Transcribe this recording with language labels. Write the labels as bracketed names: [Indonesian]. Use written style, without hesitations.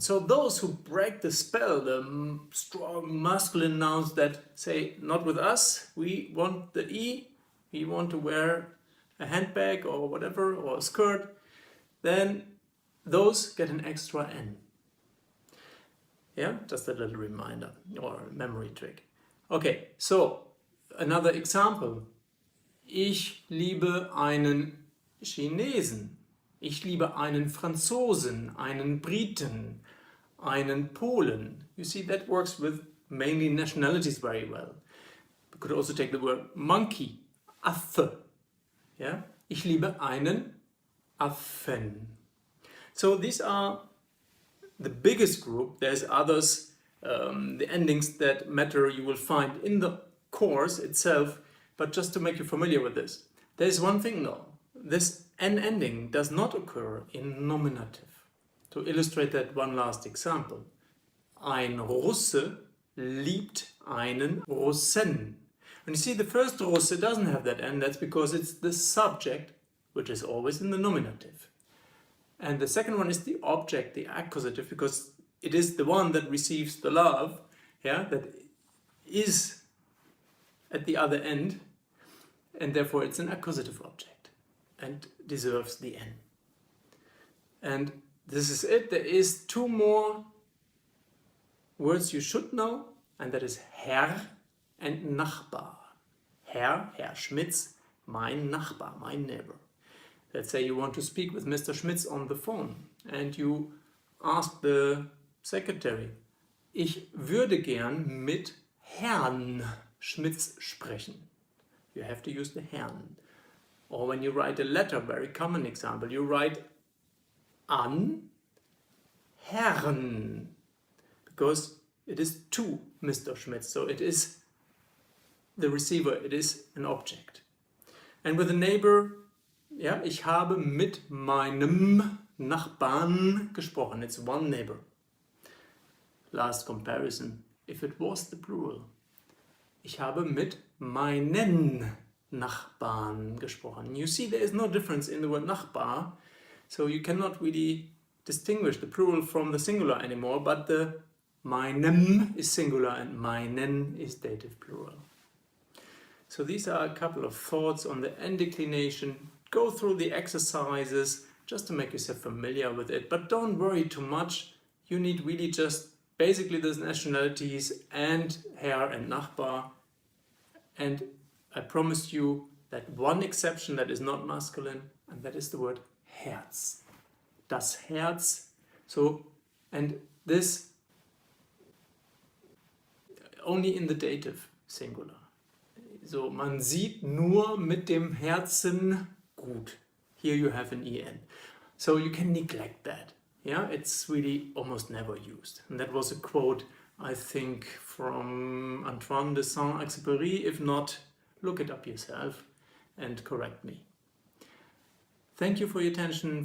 [English] So those who break the spell, the strong masculine nouns that say, not with us, we want the E, we want to wear a handbag or whatever, or a skirt, then those get an extra N. Yeah, just a little reminder or memory trick. Okay, so another example. [German] Ich liebe einen Chinesen. Ich liebe einen Franzosen, einen Briten, einen Polen. [English] You see, that works with mainly nationalities very well. We could also take the word monkey, Affe. Yeah? [German] Ich liebe einen Affen. [English] So these are the biggest group. There's others, the endings that matter you will find in the course itself, but just to make you familiar with this. There's one thing though. This N ending does not occur in nominative. To illustrate that, one last example. [German] Ein Russe liebt einen Russen. [English] And you see, the first Russe doesn't have that N. That's because it's the subject, which is always in the nominative. And the second one is the object, the accusative, because it is the one that receives the love, yeah, that is at the other end, and therefore it's an accusative object and deserves the N. And this is it. There is two more words you should know, and that is Herr and Nachbar. [German] Herr Schmitz, mein Nachbar, my neighbor. [English] Let's say you want to speak with Mr. Schmitz on the phone and you ask the secretary, [German] ich würde gern mit Herrn Schmitz sprechen. [English] You have to use the Herrn. Or when you write a letter, very common example, you write an Herrn, because it is to Mr. Schmitz, so it is the receiver, it is an object. And with a neighbor, ja, ich habe mit meinem Nachbarn gesprochen. It's one neighbor. Last comparison, if it was the plural. [German] Ich habe mit meinen Nachbarn gesprochen. [English] You see, there is no difference in the word Nachbar, so you cannot really distinguish the plural from the singular anymore, but the meinem is singular and meinen is dative plural. So these are a couple of thoughts on the N-Deklination. Go through the exercises just to make yourself familiar with it, but don't worry too much. You need really just basically those nationalities and Herr and Nachbar. And I promised you that one exception that is not masculine, and that is the word Herz. Das Herz. So, and this only in the dative singular. [German] So, man sieht nur mit dem Herzen gut. [English] Here you have an EN. So you can neglect that. Yeah, it's really almost never used. And that was a quote, I think, from Antoine de Saint-Exupéry. If not, look it up yourself and correct me. Thank you for your attention.